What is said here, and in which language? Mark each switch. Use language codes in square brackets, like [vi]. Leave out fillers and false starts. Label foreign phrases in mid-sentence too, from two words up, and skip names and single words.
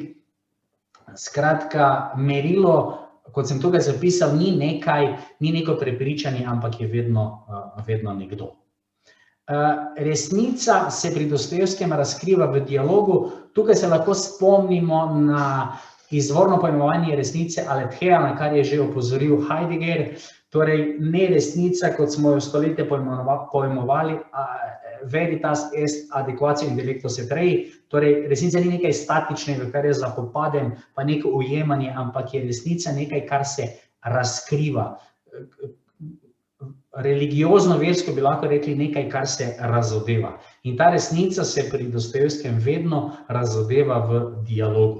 [sl] Skratka, merilo, kot sem tukaj zapisal, ni neko prepričanje, ampak je vedno nekdo. Resnica se pri Dostojevskem razkriva v dialogu. Tukaj se lahko spomnimo na izvorno pojmovanje resnice aletheia, na kar je že opozoril Heidegger. Torej, ne resnica, kot smo jo stoletje pojmovali, [la] veritas est adequatio intellectus et rei. [sl] Torej, resnica ni nekaj statičnega, kar je zapopadem, pa neko ujemanje, ampak je resnica nekaj, kar se razkriva. Religiozno, versko bi lahko rekli nekaj, kar se razodeva. In ta resnica se pri Dostojevskem vedno razodeva v dialogu.